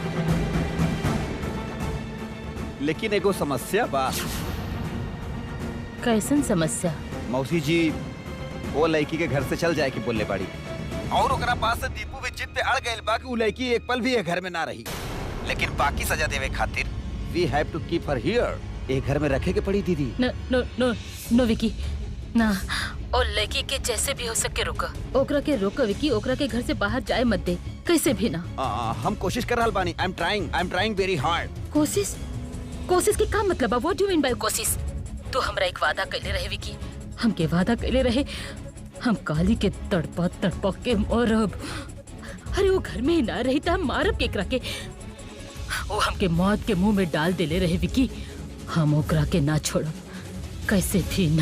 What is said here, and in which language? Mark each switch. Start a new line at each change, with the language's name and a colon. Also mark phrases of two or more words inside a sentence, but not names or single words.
Bhojpuri: लेकिन एगो समस्या बा। कैसन समस्या? मौसी जी वो लड़की के घर से चल जाए कि बोलले पड़ी और ओकरा पास से दीपू भी जिद पे अड़ गइल बा कि वो लड़की एक पल भी ये घर में ना रही, लेकिन बाकी सजा देवे खातिर
English: we have to keep her here.
Bhojpuri: एक घर में रखे के पड़ी दीदी।
English: no no no no
Bhojpuri: विकी ना, और लड़की के जैसे भी हो सके रोका, ओकरा के रोका विकी, ओकरा के घर से बाहर जाए मत दे, कैसे भी ना। हम कोशिश कर रहल बानी।
English: I am trying very hard.
Bhojpuri: कोशिश कोशिश के का मतलब?
English: what do you mean by कोशिश?
Bhojpuri: तो हमरा एक वादा कैले रहे विकी, हमके वादा कैले रहे हम काली के तड़पा के मरब। अरे वो घर में ही ना रही था, हम मारब केकरा के। वो हमके मौत के मुंह में डाल देले रहे विकी, हम ओकरा के ना छोड़ब, कैसे भी ना।